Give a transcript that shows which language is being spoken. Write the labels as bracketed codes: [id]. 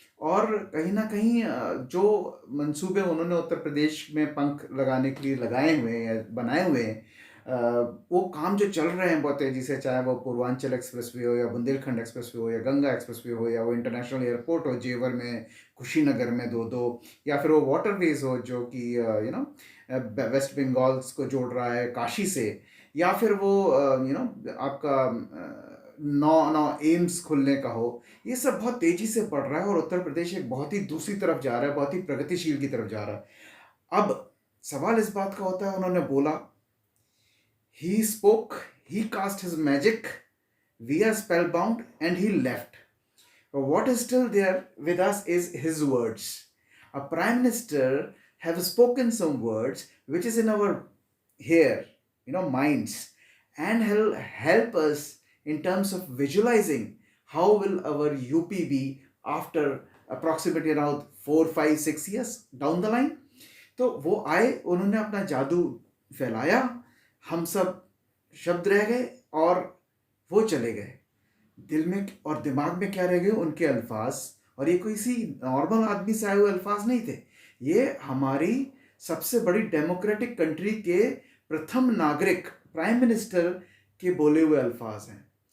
[hi] और कहीं ना कहीं जो मंसूबे उन्होंने उत्तर प्रदेश में पंख लगाने के लिए लगाए हुए हैं या बनाए हुए हैं, वो काम जो चल रहे हैं बहुत तेज़ी से, चाहे वो पूर्वांचल एक्सप्रेसवे हो या बुंदेलखंड एक्सप्रेसवे हो या गंगा एक्सप्रेसवे हो या वो इंटरनेशनल एयरपोर्ट हो जेवर में, कुशीनगर में दो दो, या फिर वो वाटरवेज हो जो कि वेस्ट बंगाल को जोड़ रहा है काशी से, या फिर वो आपका नौ नौ एम्स खुलने का हो। ये सब बहुत तेज़ी से बढ़ रहा है और उत्तर प्रदेश एक बहुत ही दूसरी तरफ जा रहा है, बहुत ही प्रगतिशील की तरफ जा रहा है। अब सवाल इस बात का होता है, उन्होंने बोला, [en] he spoke, he cast his magic, we are spellbound, and he left. But what is still there with us is his words. A prime minister have spoken some words which is in our here, minds, and he'll help us in terms of visualizing how will our UP be after approximately around 4 5 6 years down the line. [hi] तो वो आए, उन्होंने अपना जादू फैलाया, हम सब शब्द रह गए और वो चले गए। दिल में और दिमाग में क्या रह गए? उनके अल्फाज। और ये कोई सी नॉर्मल आदमी से आए हुए अल्फाज नहीं थे, ये हमारी सबसे बड़ी डेमोक्रेटिक कंट्री के प्रथम नागरिक प्राइम मिनिस्टर के बोले हुए अल्फाज हैं।